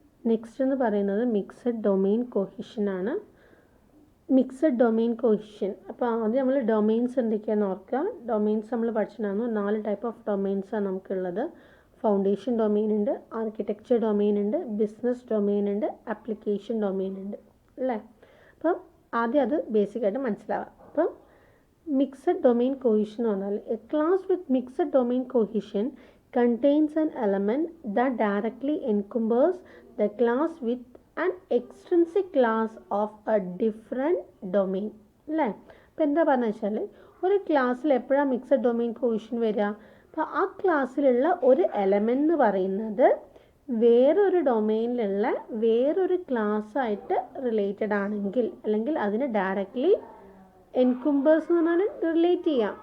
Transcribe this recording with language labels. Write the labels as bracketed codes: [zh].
[ml] Next എന്ന് പറയുന്നത് mixed domain cohesion ആണ്. Mixed domain cohesion. അപ്പോൾ ആദ്യം നമ്മൾ ഡൊമെയിൻസ് എന്തൊക്കെയാണെന്ന് ഓർക്കുക. ഡൊമെയിൻസ് നമ്മൾ പഠിച്ചിട്ടുണ്ടായിരുന്നു. 4 ടൈപ്പ് ഓഫ് ഡൊമെയിൻസാണ് നമുക്കുള്ളത്. ഫൗണ്ടേഷൻ ഡൊമെയിൻ ഉണ്ട്, ആർക്കിടെക്ചർ ഡൊമെയിൻ ഉണ്ട്, ബിസിനസ് ഡൊമെയിൻ ഉണ്ട്, ആപ്ലിക്കേഷൻ ഡൊമെയിൻ ഉണ്ട് അല്ലേ. അപ്പം ആദ്യം അത് ബേസിക്കായിട്ട് മനസ്സിലാവാം. അപ്പം [en] mixed domain cohesion [ml] എന്ന് പറഞ്ഞാൽ [en] a class with mixed domain cohesion contains an element that directly encumbers the class with an extrinsic class of a different domain [ml] അല്ലേ. അപ്പോൾ എന്താ പറഞ്ഞു വെച്ചാൽ ഒരു ക്ലാസ്സിൽ എപ്പോഴാണ് മിക്സഡ് ഡൊമെയിൻ കൊഹിഷൻ വരിക? അപ്പോൾ ആ ക്ലാസ്സിലുള്ള ഒരു എലമെൻ്റ് എന്ന് പറയുന്നത് വേറൊരു ഡൊമെയിനിലുള്ള വേറൊരു ക്ലാസ്സായിട്ട് റിലേറ്റഡ് ആണെങ്കിൽ, അല്ലെങ്കിൽ അതിന് ഡയറക്റ്റ്ലി എൻകുംബേഴ്സ് എന്ന് പറഞ്ഞാൽ റിലേറ്റ് ചെയ്യാം.